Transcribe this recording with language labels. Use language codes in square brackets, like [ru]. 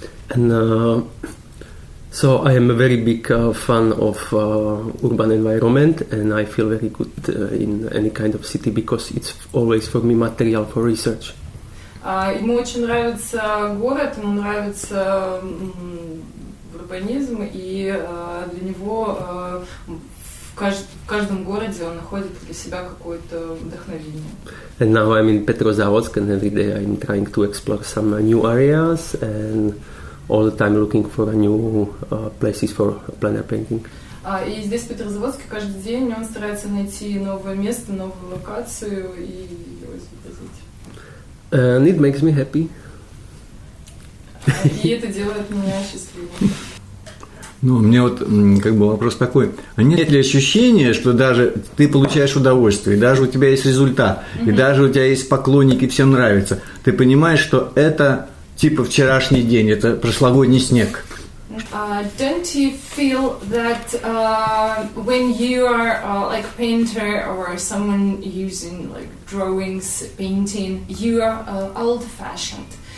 [en] And so I am a very big fan of urban environment, and I feel very good in any kind of city because it's always for me material for research. [ru] Ему очень нравится город, ему нравится урбанизм, и для него в каждом городе он находит для себя какое-то вдохновение. [en] And now I'm in Petrozavodsk, and every day I'm trying to explore some new areas, and all the time looking for new places for plein air painting. [ru] И здесь, в Петрозаводске, каждый день он старается найти новое место, новую локацию и его изобразить. [en] And it makes me happy. [ru] И это делает меня счастливым. Ну, мне вот как бы вопрос такой. А нет ли ощущения, что даже ты получаешь удовольствие, и даже у тебя есть результат, и даже у тебя есть поклонники, всем нравится. Ты понимаешь, что это типа вчерашний день, это прошлогодний снег. [en] Don't you feel that when you are like painter or someone using like drawings, painting, you are old-fashioned?